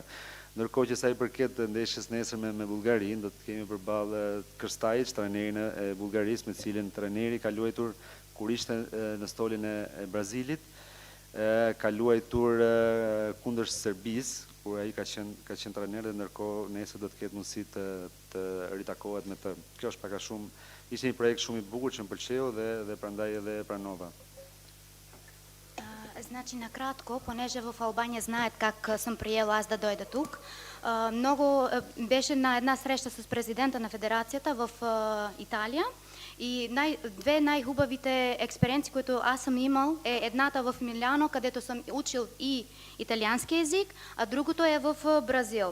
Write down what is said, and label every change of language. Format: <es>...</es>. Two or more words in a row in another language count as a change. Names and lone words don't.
<sq>Ndërkohë që sa i përket ndeshjes nesër me Bullgarinë, do të kemi përballë Krstajic, trajnerin e Bullgarisë, me cilin trajneri ka luajtur kur ishte në stolin e Brazilit, ka luajtur kundër Serbisë, kur ai ka qenë trajner, dhe ndërkohë nesër do të ketë mundësi të ritakohet me të. Kjo është pak a shumë, ishte një projekt shumë i bukur që më pëlqeu dhe prandaj edhe pranova.</sq> <bg>Значи, накратко, понеже в Албания знаят как съм приела аз да дойда тук, беше на една среща с президента на федерацията в Италия и две най-хубавите експериенции, които аз съм имал, е едната в Миляно, където съм учил и италиански език, а другото е в Бразил.</bg>